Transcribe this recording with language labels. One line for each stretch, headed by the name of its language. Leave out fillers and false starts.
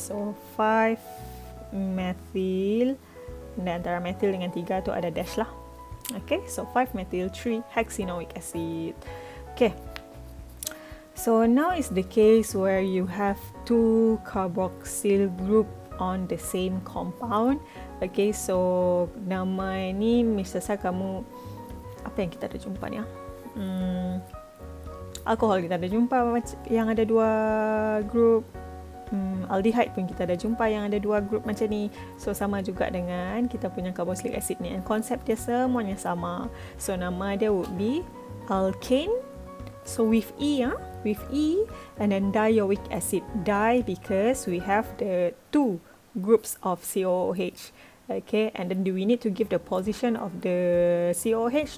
Malay: So 5 methyl, dan antara methyl dengan 3 tu ada dash lah.
English: Okay, so 5 methyl 3 hexanoic acid. Okay, so now is the case where you have 2 carboxyl group on the same compound.
Malay: Okay, so nama ni misalnya kamu, apa yang kita ada jumpa ni alkohol kita ada jumpa yang ada 2 group. aldehyde pun kita dah jumpa yang ada 2 group macam ni. So sama juga dengan kita punya carboxylic acid ni, and konsep dia semuanya sama.
English: So
Malay: nama dia
English: would be alkane. So with E, and then dioic acid. Di because we have the 2 groups of COOH. Okay, and then do we need to give the position of the COOH?